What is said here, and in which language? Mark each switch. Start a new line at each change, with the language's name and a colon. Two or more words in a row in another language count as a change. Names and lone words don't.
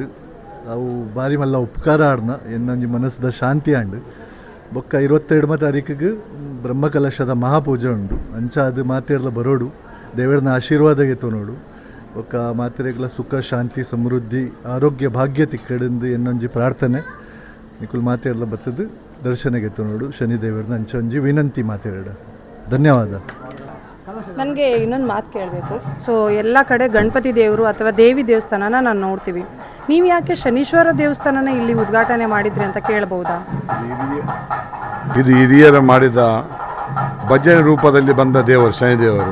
Tulu: ಅವು ಬಾರಿ ಮಲ್ಲ ಉಪಕಾರ ಆಡ್ನ ಎನ್ನೊಂಜಿ ಮನಸ್ಸದ ಶಾಂತಿ ಆಂಡ್ ಬೊಕ್ಕ 22ನೇ ತಾರೀಕಿಗೆ ಬ್ರಹ್ಮಕಲಶದ ಮಹಾಪೂಜೆ ಉಂಡು ಅಂಚ ಅದು ಮಾತೆರ್ಲ ಬರೋಡು ದೇವರನ ಆಶೀರ್ವಾದಗೆ ತೊನೋಡು ಬೊಕ್ಕ ಮಾತೆರೆಗ್ಲ ಸುಖ ಶಾಂತಿ ಸಮೃದ್ಧಿ ಆರೋಗ್ಯ ಭಾಗ್ಯ ತಿಕ್ಕಡೆಂದು ಎನ್ನೊಂಜಿ ಪ್ರಾರ್ಥನೆ ನಿಕುಲ್ ಮಾತೆರ್ಲ ಬತ್ತದು ದರ್ಶನಗೆ ತೊನೋಡು ಶನಿ ದೇವರನ ಅಂಚೊಂಜಿ ವಿನಂತಿ ಮಾತೆರಡ ಧನ್ಯವಾದ.
Kannada: ನನಗೆ ಇನ್ನೊಂದು ಮಾತು ಕೇಳಬೇಕು. ಸೊ ಎಲ್ಲ ಕಡೆ ಗಣಪತಿ ದೇವರು ಅಥವಾ ದೇವಿ ದೇವಸ್ಥಾನನ ನಾನು ನೋಡ್ತೀವಿ, ನೀವು ಯಾಕೆ ಶನೀಶ್ವರ ದೇವಸ್ಥಾನನ ಇಲ್ಲಿ ಉದ್ಘಾಟನೆ ಮಾಡಿದ್ರಿ ಅಂತ ಕೇಳಬಹುದಾ? ಇದು ಹಿರಿಯರು ಮಾಡಿದ ಭಜನೆ ರೂಪದಲ್ಲಿ ಬಂದ ದೇವರು ಶನಿದೇವರು.